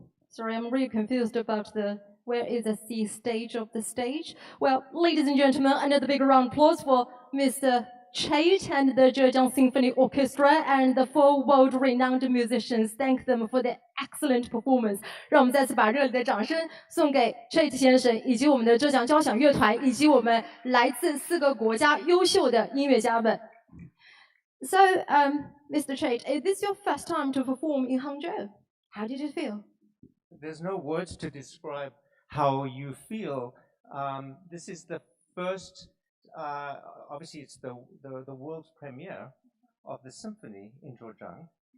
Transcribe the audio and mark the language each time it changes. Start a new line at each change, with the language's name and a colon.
English: Sorry, I'm really confused about where is the C stage of the stage. Well, ladies and gentlemen, another big round of applause for Mr. Chait and the Zhejiang Symphony Orchestra and the four world-renowned musicians. Thank them for their excellent performance.
Chinese: 让我们再次把热烈的掌声送给 Chait 先生，以及我们的浙江交响乐团，以及我们来自4个国家优秀的音乐家们。
English: So, Mr. Chait, is this your first time to perform in Hangzhou? How did it feel? There's no words to describe how you feel. This is the first, obviously it's the world's premiere of the symphony in Zhejiang.